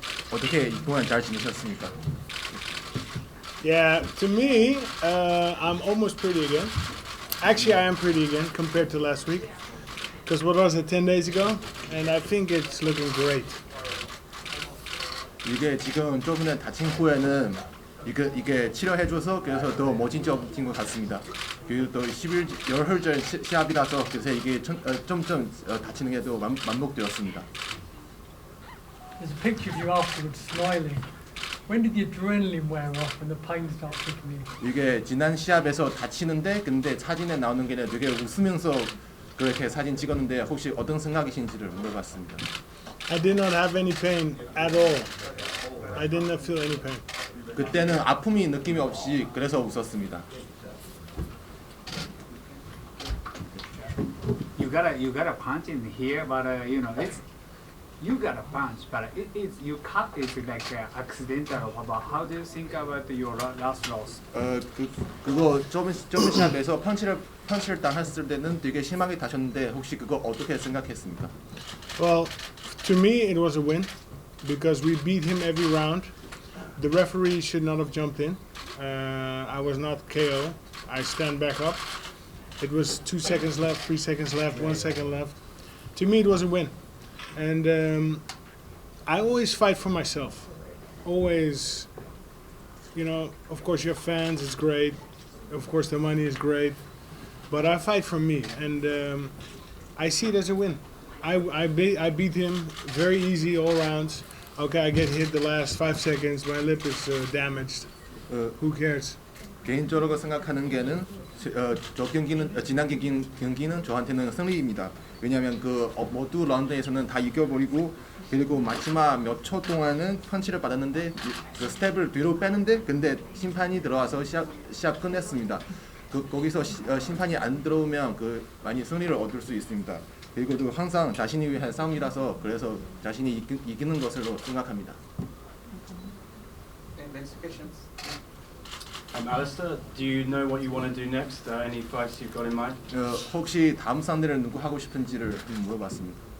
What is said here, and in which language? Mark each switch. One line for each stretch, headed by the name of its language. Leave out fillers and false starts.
Korean: 어떻게 그동안 잘 지내셨습니까?
English: Yeah, to me, I'm almost pretty again. Actually, I am pretty again compared to last week. Because what was it, 10 days ago? And I think it's looking great.
Korean: 이게 지금 저번에 다친 후에는 이게 치료해줘서 그래서 더 멋진 것 같습니다. 그리고 또 11월 전 시합이라서 그래서 이게 점점 다치는 게 더 만복되었습니다.
English: There's a picture of you afterwards smiling. When did the adrenaline wear off and the pain start kicking in?
Korean: 이게 지난 시합에서 다치는데 근데 사진에 나오는 게 되게 웃으면서 그렇게 사진 찍었는데 혹시 어떤 생각이신지를 물어봤습니다.
English: I did not have any pain at all. I did not feel any pain.
Korean: 그때는 아픔이 느낌이 없이 그래서 웃었습니다.
English: You gotta punch in here, but you know it's you gotta punch, but it's you cut is like accidental. But how do you think about your last loss?
Korean: 그거 저번 시합에서 펀치를 당했을 때는 되게 심하게 다쳤는데 혹시 그거 어떻게 생각했습니까?
English: Well, to me it was a win because we beat him every round. The referee should not have jumped in. I was not KO. I stand back up. It was 2 seconds left, 3 seconds left, 1 second left. To me, it was a win. And I always fight for myself. Always, you know, of course you have fans, it's great. Of course the money is great. But I fight for me. And I see it as a win. I beat him very easy all rounds. Okay, I get hit the last 5 seconds. My lip is damaged. Who cares?
Korean: 개인적으로 생각하는 게는 저 경기는 지난 경기는 저한테는 승리입니다. 왜냐하면 그 모두 라운드에서는 다 이겨버리고 그리고 마지막 몇 초 동안은 펀치를 받았는데 그 스텝을 뒤로 빼는데 근데 심판이 들어와서 시합 끝냈습니다. 거기서 심판이 안 들어오면 그 많이 승리를 얻을 수 있습니다. 그리고 또 항상 자신이 위한 싸움이라서 그래서 자신이 이기는 것으로 생각합니다.
English: Next questions. Alistair, do you know what you want to do next? Any fights you've got in mind?
Korean: 혹시 다음 상대를 누구 하고 싶은지를 물어봤습니다.